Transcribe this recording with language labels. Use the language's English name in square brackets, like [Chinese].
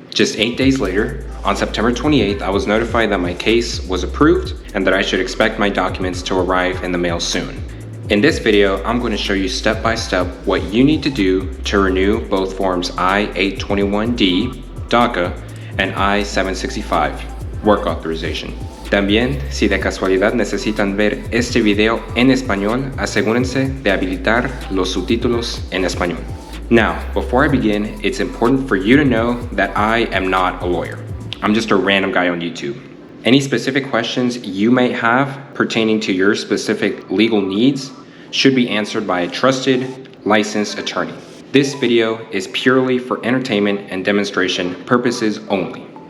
[English] Just 8 days later, on September 28th, I was notified that my case was approved and that I should expect my documents to arrive in the mail soon. In this video, I'm going to show you step by step what you need to do to renew both forms I-821D, DACA, and I-765, work authorization. [Spanish] También, si de casualidad necesitan ver este video en español, asegúrense de habilitar los subtítulos en español. [English] Now, before I begin, it's important for you to know that I am not a lawyer. I'm just a random guy on YouTube. Any specific questions you may have pertaining to your specific legal needs should be answered by a trusted, licensed attorney. This video is purely for entertainment and demonstration purposes only.